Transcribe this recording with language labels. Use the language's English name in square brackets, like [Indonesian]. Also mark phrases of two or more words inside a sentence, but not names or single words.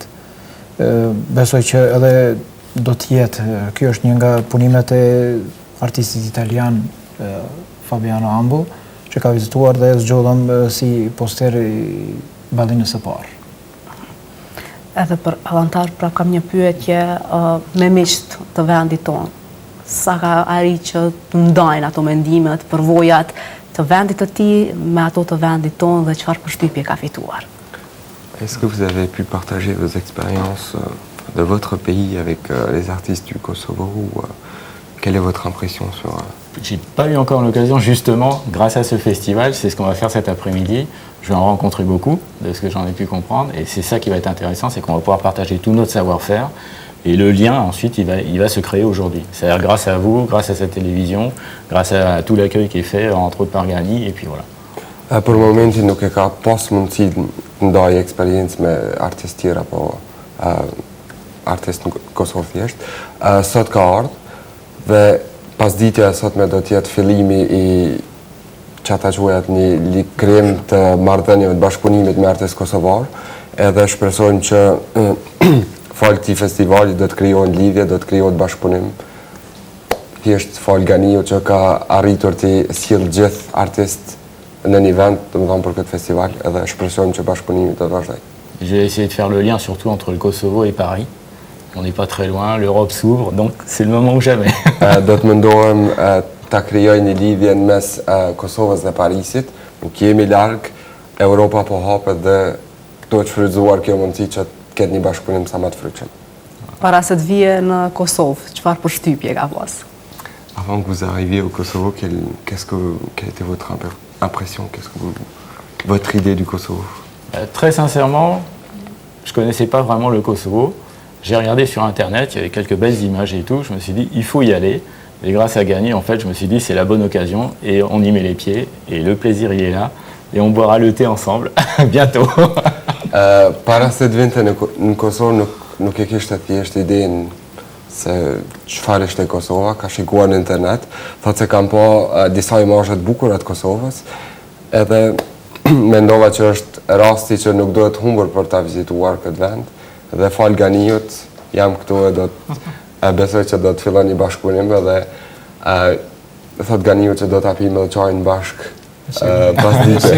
[Albanian] Besoj që edhe do të jetë, kjo është një nga punimet e artistit italian Fabiano Ambo, që ka vizituar dhe zgjodhëm si poster i ballinës së parë. Edhe për Allantar, pra kam një pyetje me miqt të vendit tonë. Sa ka arrit që të ndajnë ato mendimet, përvojat të vendit të tij me ato të vendit tonë dhe çfarë përshtypje ka fituar? [French] Est-ce que vous avez pu partager vos expériences de votre pays avec les artistes du Kosovo ou quelle est votre impression sur... J'ai pas eu encore l'occasion, justement, grâce à ce festival, c'est ce qu'on va faire cet après-midi. Je vais en rencontrer beaucoup, de ce que j'en ai pu comprendre, et c'est ça qui va être intéressant, c'est qu'on va pouvoir partager tout notre savoir-faire, et le lien, ensuite, il va se créer aujourd'hui. C'est-à-dire grâce à vous, grâce à cette télévision, grâce à tout l'accueil qui est fait, entre autres par Gani, et puis voilà. [Albanian] Për momentin nuk e ka pas mundësi të ndaj eksperiencë me artistë tjerë apo artistë në Kosovë thjesht. Sot ka ardhur dhe pasditja e sotme do të jetë fillimi i çata quajat një krim të marrëdhënieve të bashkëpunimit me artistë kosovar, edhe shpresojmë që fal këtij festivali do të krijohen lidhje, do të krijohet bashkëpunim. Thjesht fal Ganiu që ka arritur të sjellë gjithë artistë në një vend, të më thonë për këtë festival, edhe shpresojmë që bashkëpunimi të vazhdojë. [French] J'ai essayé de faire le lien surtout entre le Kosovo et Paris. On n'est pas très loin, l'Europe s'ouvre, donc c'est le moment ou jamais. [Albanian] Do të mundohem ta krijoj një lidhje në mes Kosovës dhe Parisit, nuk jemi larg, Europa po hapet dhe do të shfrytëzuar kjo mundësi që të ketë një bashkëpunim sa më të frutshëm. Para se të vije në Kosovë, çfarë përshtypje ka pas? [French] Avant que vous arriviez au Kosovo, quelle était votre impression, votre idée du Kosovo? Très sincèrement, je ne connaissais pas vraiment le Kosovo. J'ai regardé sur Internet, il y avait quelques belles images et tout. Je me suis dit, il faut y aller. Et grâce à Gani, en fait, je me suis dit, c'est la bonne occasion. Et on y met les pieds. Et le plaisir, il est là. Et on boira le thé ensemble, bientôt. [Albanian] Para se të vinte në Kosovë, nuk e kishte thjesht idenë se çfarë ishte Kosova, ka shikuar në internet, thotë se kam pa disa imazhe të bukura të Kosovës, edhe mendova që është rasti që nuk duhet humbur për ta vizituar këtë vend, dhe fal Ganiut, jam këtu e besoj që do të fillon një bashkëpunim dhe thotë Ganiu që do ta pijmë edhe çajin bashkë pas dite.